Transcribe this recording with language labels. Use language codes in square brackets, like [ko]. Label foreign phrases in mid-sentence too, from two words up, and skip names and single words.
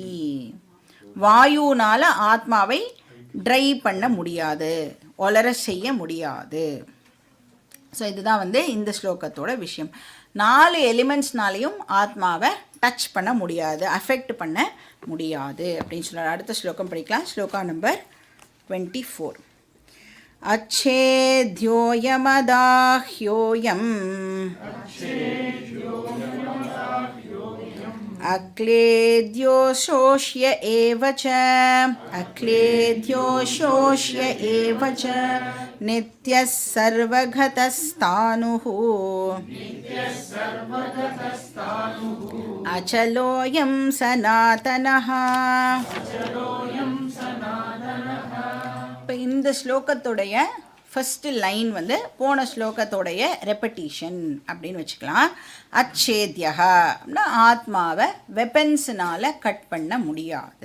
[ta] வாயுனால் ஆத்மாவை ட்ரை பண்ண முடியாது, ஒலர செய்ய முடியாது. ஸோ இதுதான் வந்து இந்த ஸ்லோகத்தோட விஷயம். 4 எலிமெண்ட்ஸ்னாலையும் ஆத்மாவை டச் பண்ண முடியாது, அஃபெக்ட் பண்ண முடியாது அப்படின்னு சொல்கிறார். அடுத்த ஸ்லோகம் படிக்கலாம். ஸ்லோகா நம்பர் 24. [sa] अच्छेद्योयमदाह्योऽयम् अक्लेद्यो शोष्य एव च नित्यः सर्वगतस्तानुः अचलोऽयं सनातनः. [ta] இப்போ இந்த ஸ்லோகத்துடைய ஃபஸ்ட்டு லைன் வந்து போன ஸ்லோகத்தோடைய ரெப்படிஷன் அப்படின்னு வச்சுக்கலாம். அச்சேத்யா அப்படின்னா ஆத்மாவை வெப்பன்ஸுனால் கட் பண்ண முடியாது.